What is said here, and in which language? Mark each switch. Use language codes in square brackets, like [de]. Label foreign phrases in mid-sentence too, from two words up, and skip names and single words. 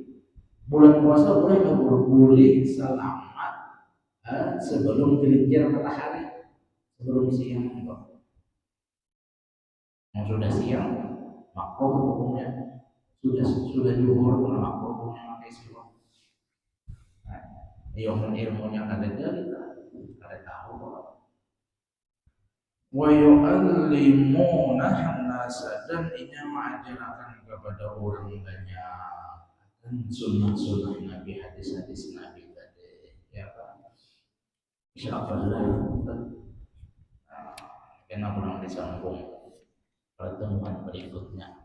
[id] Bulan puasa boleh nggak boleh selama sebelum gelincir matahari, sebelum siang enggak. Yang sudah siang makruh hukumnya, sudah zuhur pun makruh hukumnya pakai siwak. [bjn] Ilmunya kada tahu. [ar] ويعلمون الناس, [id] dan ini mengajarkan kepada orang banyak sunnah-sunnah Nabi, hadis-hadis Nabi tadi, ya Pak. [bjn] Insyaallah kena pulang disambung pertemuan berikutnya.